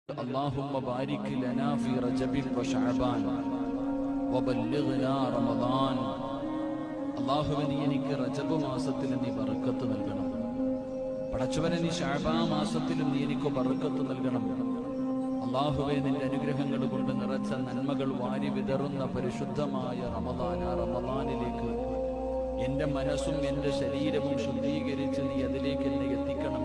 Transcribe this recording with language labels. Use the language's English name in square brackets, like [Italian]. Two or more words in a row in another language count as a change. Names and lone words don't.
[Arabic] اللهم بارك لنا في رجب وشعبان وبلغنا رمضان. [Malayalam] അല്ലാഹുവേ, നീ എനിക്ക് റജബ് മാസത്തിൽ നീ ബർക്കത്ത് നൽകണം. പടച്ചവനെ, നീ ശഅബാൻ മാസത്തിലും നീ എനിക്ക് ബർക്കത്ത് നൽകണം. അല്ലാഹുവേ, നിന്റെ അനുഗ്രഹങ്ങൾ കൊണ്ട് നിറച്ച നന്മകൾ വാരി വിതറുന്ന പരിശുദ്ധമായ റമദാനിലേക്ക് എന്റെ മനസ്സും എന്റെ ശരീരവും ശുദ്ധീകരിച്ച് നീ അതിലേക്ക് എന്നെ എത്തിക്കണം.